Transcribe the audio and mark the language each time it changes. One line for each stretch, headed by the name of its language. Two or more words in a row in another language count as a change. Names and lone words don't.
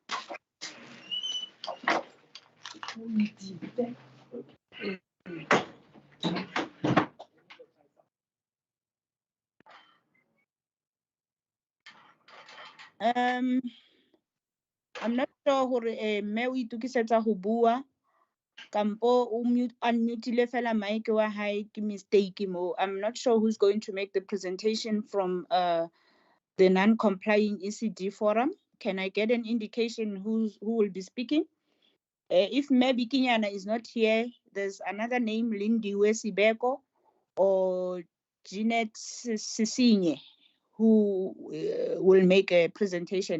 English: I'm not sure
Southern Sotho: hore me o itukisetsa ho bua kampo o unmute fela mic wa hae ke mistake mo.
English: I'm not sure who's going to make the presentation from the non-complying ECD forum. Can I get an indication who will be speaking? If maybe Kinyana is not here, there's another name, Lindy Wesibeko or Jeanette Sisinye, who will make a presentation.